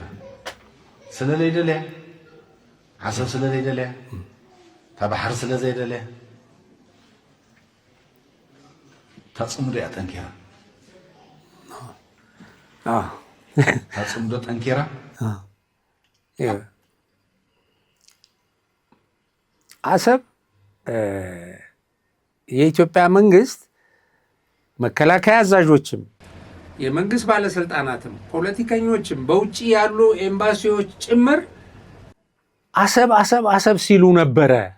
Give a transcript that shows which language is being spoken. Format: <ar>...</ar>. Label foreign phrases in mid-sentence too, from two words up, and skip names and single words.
<ti>ስለለይደልያ ዓሰብ ስለለይደልያ ታባሕር ስለዘይደልያ ታጽምዶ እያ ጠንኪራ ታጽምዶ ጠንኪራ</ti> <am>አሰብ የኢትዮጵያ መንግስት መከላከያ አዛዦችም የመንግስት ባለስልጣናትም ፖለቲከኞችም በውጪ ያሉ ኤምባሲዎች ጭምር አሰብ አሰብ አሰብ ሲሉ ነበረ።</am>